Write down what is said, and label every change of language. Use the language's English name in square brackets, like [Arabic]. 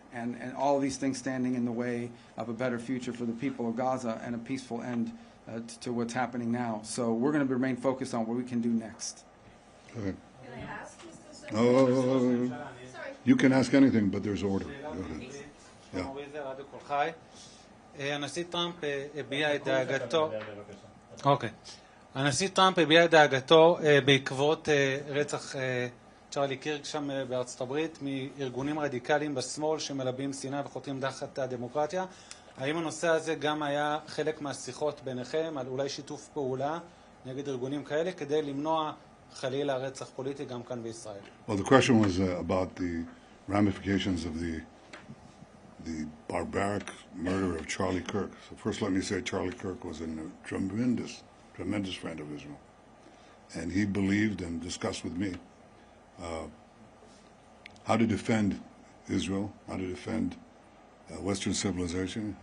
[English] And all of these things standing in the way of a better future for the people of Gaza and a peaceful end to what's happening now. So we're going to remain focused on what we can do next. Go ahead. Can I ask, Mr. Secretary? Sorry. You can ask anything, but there's order. Go ahead. [Hebrew] הנשיא טראמפ הביע את דאגתו הנשיא טראמפ הביע את דאגתו בעקבות רצח צ'רלי קירק שם בארצות הברית מארגונים רדיקליים בשמאל שמלבים שנאה וחותרים תחת הדמוקרטיה. האם הנושא הזה גם היה חלק מהשיחות ביניכם על אולי שיתוף פעולה נגד ארגונים כאלה כדי למנוע חלילה רצח פוליטי גם כאן בישראל? [English] Well, the question was about the ramifications of the the barbaric murder of Charlie Kirk. So first let me say Charlie Kirk was a tremendous friend of Israel. And he believed and discussed with me how to defend Israel, how to defend Western civilization.